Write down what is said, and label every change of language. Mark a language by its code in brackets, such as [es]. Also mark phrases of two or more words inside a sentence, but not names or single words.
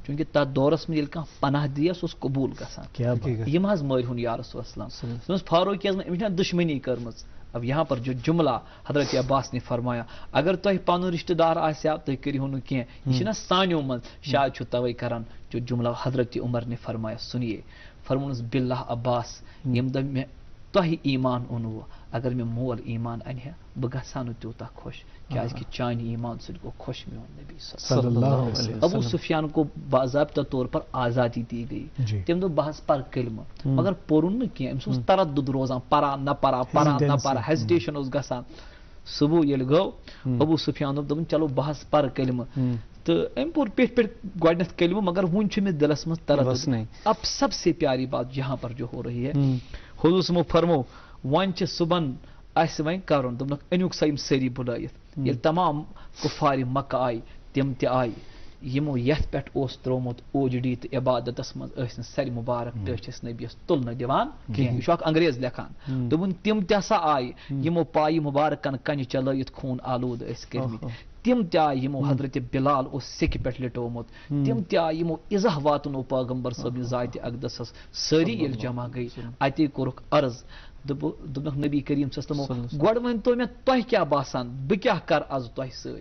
[ks] چوٗنٛکہِ تتھ دورس منٛز ییٚلہِ کانٛہہ پناہ دِیہِ سُہ اوس قبوٗل گژھان یِم حظ مٲرۍہُن یا رسول اللہ دوٚپنس فاروق اعظم أمِس چھےٚ دُشمنی کٔرمٕژ [ur] اب یہاں پر جو جملہ حضرت عباس نے فرمایا [ks] اگر تۄہہِ پنُن رشتہٕ دار آسہِ ہا تُہۍ کٔرِہو نہٕ کینٛہہ یہِ چھُنہ سانیو منٛز شاید چھُ توے کران [ur] جو جملہ حضرت عمر نے فرمایا [ks] سُنیے فرمونس باللہ عباس ییٚمہِ دۄہ مےٚ تۄہہِ ایمان اوٚنوٕ اگر مےٚ مول ایمان انہِ ہا بہٕ گژھٕ ہا نہٕ تیوٗتاہ خۄش کیازکہِ چانہِ ایمان سۭتۍ گوٚو خۄش میون نبی [ar] صلی اللہ علیہ وسلم [ur] ابو سفیان کو باضابطہ طور پر آزادی دی گئی [ks] تٔمۍ دوٚپ بہٕ حظ پرٕ کلمہٕ مگر پوٚرُن نہٕ کینٛہہ أمِس اوس تردُد روزان پران نہ پران ہیزِٹیشن اوس گژھان صبح ییٚلہِ گوٚو ابو سفیان دوٚپ چلو بہٕ حظ پرٕ کلمہٕ تہٕ أمۍ پوٚر پیٚٹھۍ پیٚٹھۍ گۄڈنیٚتھ کلمہٕ مگر وُنہِ چھُ مےٚ دِلس منٛز تردُد [ur] اب سب سے پیاری بات یہاں پر جو ہو رہی ہے [ks] حضور صلی فرمو وۄنۍ چھِ صبحن اسہِ وۄنۍ کرُن دوٚپنکھ أنِوُکھ سا یِم سٲری بُلٲیِتھ ییٚلہِ تمام کُفارِ مکہ آیہِ تِم تہِ آیہِ یِمو یتھ پٮ۪ٹھ اوس ترومُت اوجڈی تہٕ عبادتس منٛز ٲسۍ نہٕ سرِ مُبارک ٹٲٹھِس نبیس تُلنہٕ دِوان کینٛہہ یہِ چھُ اکھ انگریز لیکھان دوٚپُن تِم تہِ ہسا آیہِ یِمو پایہِ مُبارکن کنہِ چلٲیِتھ خوٗن آلوٗد ٲسۍ کٔرمٕتۍ تِم تہِ آیہِ یِمو حضرت بلال اوس سیٚکہِ پٮ۪ٹھ لِٹومُت تِم تہِ آیہِ یِمو عزہ واتنو پیغمبر صٲبنہِ ذاتہِ اقدسس سٲری ییٚلہِ جمع گٔے اتے کوٚرُکھ عرض دوٚپنکھ نبی کریم [ar] صلی اللہ علیہ وسلم [ks] گۄڈٕ ؤنۍتو مےٚ تۄہہِ کیٛاہ باسان بہٕ کیٛاہ کرٕ آز تۄہہِ سۭتۍ